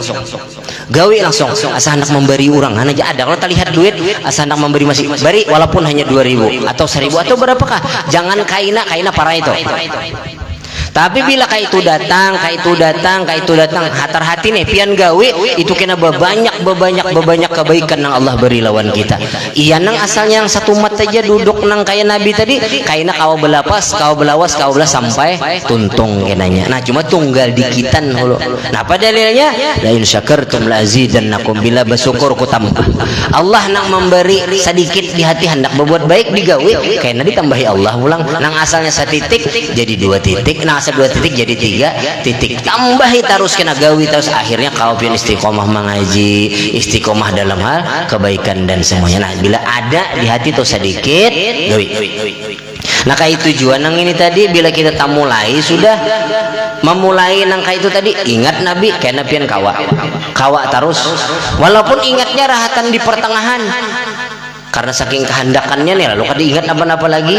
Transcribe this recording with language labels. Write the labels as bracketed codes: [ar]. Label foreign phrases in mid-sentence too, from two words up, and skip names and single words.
[bjn] asa hendak memberi orang aja ada kalau terlihat duit asa hendak memberi masih beri walaupun hanya 2.000 atau 1.000 atau berapakah jangan kaina para itu tapi bila kayak itu datang hatar hati nih pian gawe itu kena banyak kebaikan nang Allah beri lawan kita iya nang asalnya yang satu mat aja duduk nang kayak Nabi tadi kayaknya kau belawas sampai tuntung kenanya nah cuma tunggal dikitan hulu nah apa dalilnya [ar] لئن شكرتم لأزيدنكم [bjn] bila bersyukur ku tambah Allah nang memberi sedikit di hati hendak berbuat baik digawe kayaknya ditambahi Allah ulang nang asalnya 1 titik jadi 2 titik nah 2 titik jadi 3 titik tambahi terus kena gawi terus akhirnya kau pian istiqomah mengaji istiqomah dalam hal kebaikan dan semuanya nah bila ada di hati tuh sedikit gawi nah kayak tujuan nang ini tadi bila kita tak mulai sudah memulai nang kayak itu tadi ingat Nabi kena pian kawa terus walaupun ingatnya rahatan di pertengahan karena saking kehendakannya nih lalu kada ingat apa-apa lagi.